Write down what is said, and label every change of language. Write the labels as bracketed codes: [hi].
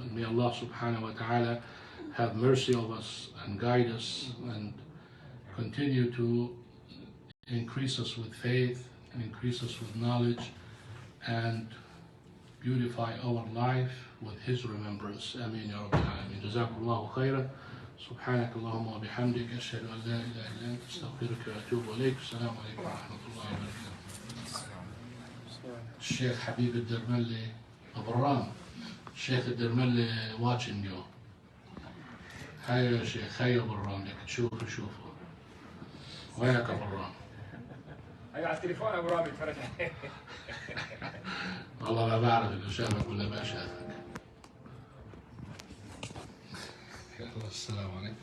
[en] And may Allah Subhanah wa Ta'ala have mercy of us and guide us and continue to increase us with faith, increase us with knowledge, and beautify our life with His remembrance. [ar] Ameen ya Rabbil Alameen. Jazakumullahu khairan. سبحانك اللهم وبحمدك أشهد أن لا إله إلا أنت أستغفرك وأتوب إليك. السلام عليكم ورحمة الله وبركاته. الشيخ حبيب الدرملي أبو الرام. الشيخ الدرملي [en] watching you. [ar] هيا يا شيخ، هيا أبو الرام لك تشوفه شوفه. وياك أبو الرام. ايوه على التليفون ابو رامي اتفرج عليه. والله ما بعرف إذا شافك ولا ما شافك. السلام عليكم.